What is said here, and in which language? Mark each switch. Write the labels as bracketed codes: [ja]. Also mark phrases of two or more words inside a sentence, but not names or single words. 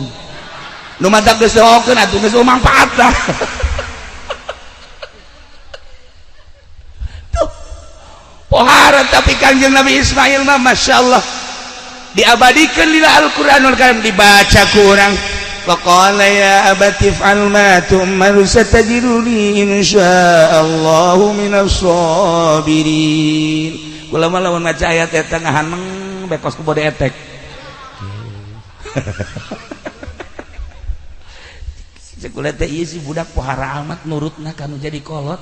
[su] Nu mantak geus doakeun atuh geus mangpaat lah. Tuh. Pohara tapi Kangjeng Nabi Ismail mah masyaallah diabadikeun dina Al-Qur'anul Karim dibaca ku urang. [ar] فقال يا أبت افعل ما تؤمر ستجدني إن شاء الله من الصابرين. [su] Kula mah lamun maca ayat eta ngahan bekos ku bode etek. Sekolah teh ieu si budak pohara amat nurutna kanu jadi kolot.